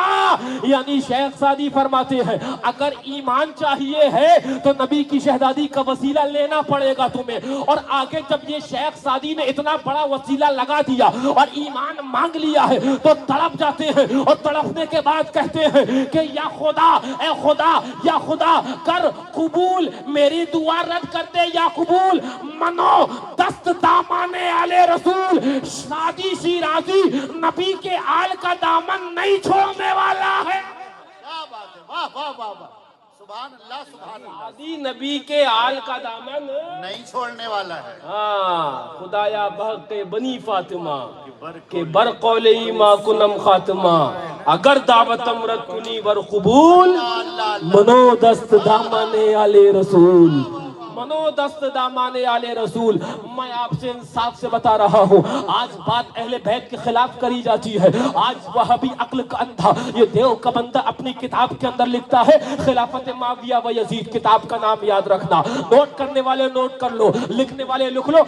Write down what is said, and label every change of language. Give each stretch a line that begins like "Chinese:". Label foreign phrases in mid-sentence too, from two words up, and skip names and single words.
Urdu: یعنی شیخ سعدی فرماتے ہیں اگر ایمان چاہیے ہے تو نبی کی شہزادی کا وسیلہ لینا پڑے گا تمہیں. اور آگے جب یہ شیخ سعدی نے اتنا بڑا وسیلہ لگا دیا اور ایمان مانگ لیا ہے تو تڑپ جاتے ہیں اور تڑپنے کے بعد کہتے ہیں کہ یا خدا, اے خدا, یا خدا کر قبول, میری دعا رد کر دے یا قبول.
Persian: منو دست دامان آل رسول,
Urdu: شادی شیرازی نبی کے آل کا دامن نہیں چھوڑنے والا ہے. کیا بات ہے, واہ واہ واہ واہ.
Arabic: سبحان اللہ سبحان اللہ.
Urdu: شادی نبی کے آل کا دامن نہیں چھوڑنے والا ہے.
Persian: ہاں. خدایا بحق بنی فاطمہ کہ بر قول ایما کنم خاتمہ اگر دعوت امرت کنی ور قبول منو دست دامن آل رسول, منو دست دامان آل رسول.
Urdu: میں آپ سے انصاف سے بتا رہا ہوں, آج بات اہل بیت کے خلاف کری جاتی ہے. آج وہابی عقل کا اندھا یہ دیو کا بندہ اپنی کتاب کے اندر لکھتا ہے خلافت معاویہ و یزید. کتاب کا نام یاد رکھنا, نوٹ کرنے والے نوٹ کر لو, لکھنے والے لکھ لو.